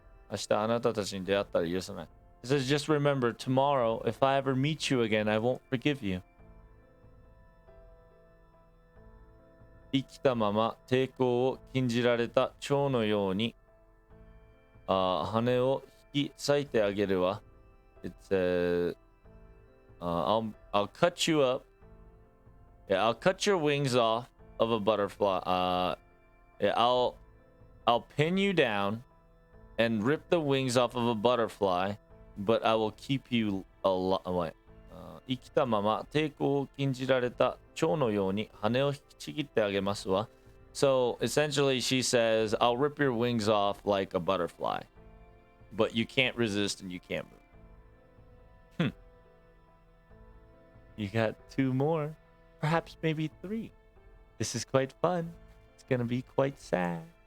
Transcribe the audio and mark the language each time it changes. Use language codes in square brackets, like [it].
[ja] 明日あなたたちに出会ったら許さない. [en] It says, just remember, tomorrow, if I ever meet you again, I won't forgive you. [ja] 生きたまま抵抗を禁じられた蝶のように、羽を引き裂いてあげるわ. [en] It says, I'll cut you up. Yeah, I'll cut your wings off of a butterfly. Yeah, I'll pin you down and rip the wings off of a butterfly, but I will keep you alive. [ja] 生きたまま抵抗を禁じられた蝶のように羽を引きちぎってあげますわ。 [en] So essentially, she says, I'll rip your wings off like a butterfly, but you can't resist and you can't move. You got 2 more, perhaps maybe 3. This is quite fun. It's gonna be quite sad.